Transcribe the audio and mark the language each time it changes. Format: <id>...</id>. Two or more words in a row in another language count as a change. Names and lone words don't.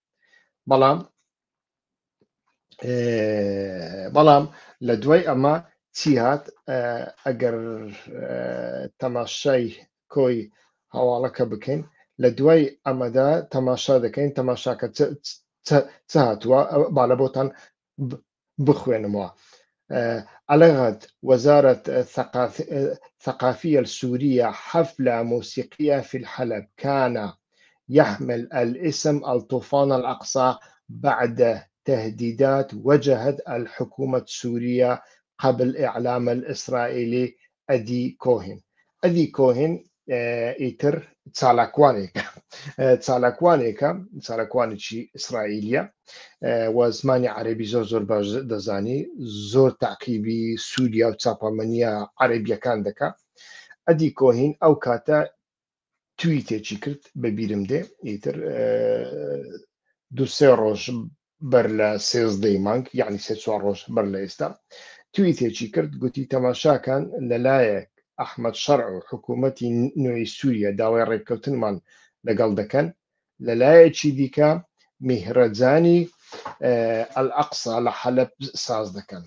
<ckb>بەڵام لە دوای ئەمە چی هات؟ ئەگەر تەماشای کۆی هەواڵەکە بکەین، لە دوای ئەمەدا تەماشا دەکەین، تەماشاکە چ هاتووە؟ با لە بۆتان بخوێنمەوە.</ckb> <ar>ألغت وزارة الثقافية السورية حفلة موسيقية في الحلب كان يحمل الاسم الطوفان الأقصى بعد تهديدات وجهت الحكومة السورية قبل إعلام الإسرائيلي أدي كوهن.</ar> <ckb>أدي كوهن</ckb> <ar>إيتر تسالاكوانيكا إسرائيلية</ar> <ckb>وزمانی عربی زۆر باش دەزانی، زۆر تعقیبی سووریا و چاپەمەنیە عەرەبیەکان دەکا. ئەدی کۆهین ئەو کاتە تویتێکی کرد بە بیرم دێ ئیتر دو سێ ڕۆژ بەر لە 13 مانگ یعنی 3-4 ڕۆژ بەر لە ئێستا تویتێکی کرد گوتی تەماشاکان لەلایەک ئەحمەد شەرع و حکوومەتی نوێی سووریا داوای ڕێککەوتنمان لەگەڵ دەکەن، لەلایەکی دیکە</ckb> <ar>میهرەجانی الأقصى</ar> <ckb>لە حەلەب ساز دەکەن.</ckb>